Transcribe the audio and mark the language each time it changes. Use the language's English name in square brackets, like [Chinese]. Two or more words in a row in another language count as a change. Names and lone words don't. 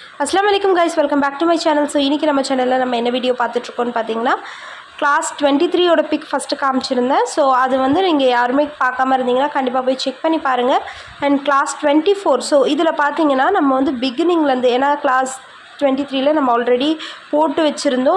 [Arabic] السلام عليكم [English] guys, welcome back to my channel. [Tamil] ஸோ இன்றைக்கி நம்ம சேனலில் நம்ம என்ன வீடியோ பார்த்துட்ருக்கோன்னு பார்த்தீங்கன்னா, கிளாஸ் 23 பிக் ஃபஸ்ட்டு காமிச்சிருந்தேன். ஸோ அது வந்து நீங்கள் யாருமே பார்க்காம இருந்தீங்கன்னா கண்டிப்பாக போய் செக் பண்ணி பாருங்கள். [English] and class 24, [Tamil] ஸோ இதில் பார்த்தீங்கன்னா நம்ம வந்து பிகினிங்லேருந்து, ஏன்னா கிளாஸ் 23ல நம்ம ஆல்ரெடி போட்டு வச்சுருந்தோம்.